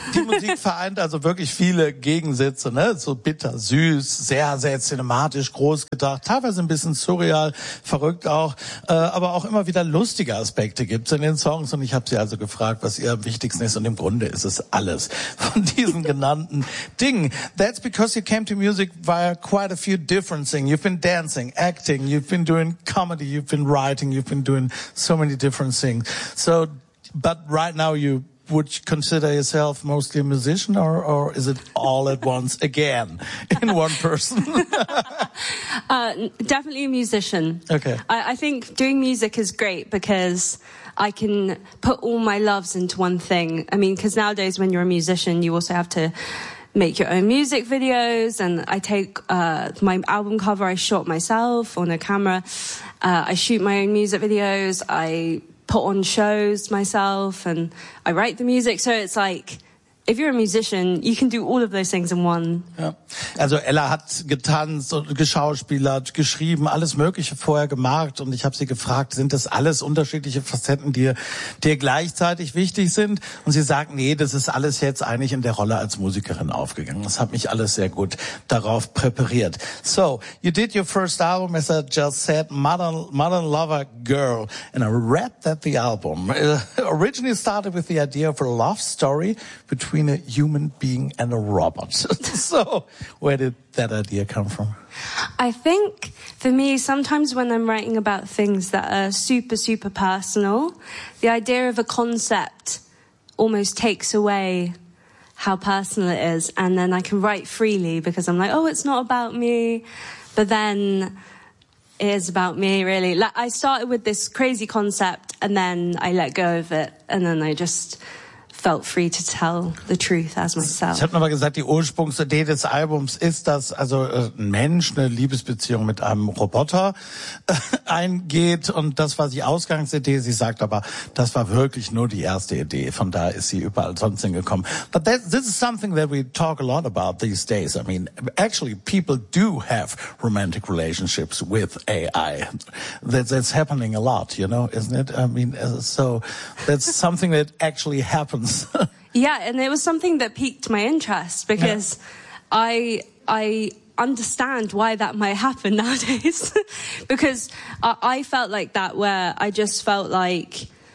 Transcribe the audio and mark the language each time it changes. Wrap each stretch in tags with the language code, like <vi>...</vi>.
<de>Die Musik vereint also wirklich viele Gegensätze, ne? So bitter, süß, sehr, sehr cinematisch, groß gedacht, teilweise ein bisschen surreal, verrückt auch, aber auch immer wieder lustige Aspekte gibt's in den Songs. Und ich habe sie also gefragt, was ihr am wichtigsten ist. Und im Grunde ist es alles von diesen genannten Dingen.</de> <en>That's because you came to music via quite a few different things. You've been dancing, acting, you've been doing comedy, you've been writing, you've been doing so many different things. So, but right now you would consider yourself mostly a musician or is it all at once again in one person? Definitely a musician. Okay. I think doing music is great because I can put all my loves into one thing. I mean, because nowadays when you're a musician, you also have to make your own music videos, and I take my album cover, I shot myself on a camera. I shoot my own music videos. I put on shows myself and I write the music. So it's like, if you're a musician, you can do all of those things in one.</en> <de>Ja. Also Ella hat getanzt und geschauspielert, geschrieben, alles Mögliche vorher gemacht und ich habe sie gefragt, sind das alles unterschiedliche Facetten, die dir gleichzeitig wichtig sind? Und sie sagt, nee, das ist alles jetzt eigentlich in der Rolle als Musikerin aufgegangen. Das hat mich alles sehr gut darauf präpariert.</de> <en>So, you did your first album, as I just said, Modern Lover Girl, and I read that the album originally started with the idea of a love story between a human being and a robot. So where did that idea come from? I think for me, sometimes when I'm writing about things that are super, super personal, the idea of a concept almost takes away how personal it is. And then I can write freely because I'm like, oh, it's not about me. But then it is about me, really. Like, I started with this crazy concept and then I let go of it. And then I just felt free to tell the truth as myself.</en> <de>Ich habe nochmal gesagt, die Ursprungsidee des Albums ist, dass also ein Mensch eine Liebesbeziehung mit einem Roboter eingeht. Und das war die Ausgangsidee. Sie sagt aber, das war wirklich nur die erste Idee. Von da ist sie überall sonst hingekommen.</de> <en>But this is something that we talk a lot about these days. I mean, actually, people do have romantic relationships with AI. That's happening a lot, you know, isn't it? I mean, so that's something that actually happens. Yeah, and it was something that piqued my interest because I understand why that might happen nowadays because I felt like that where I just felt like</en>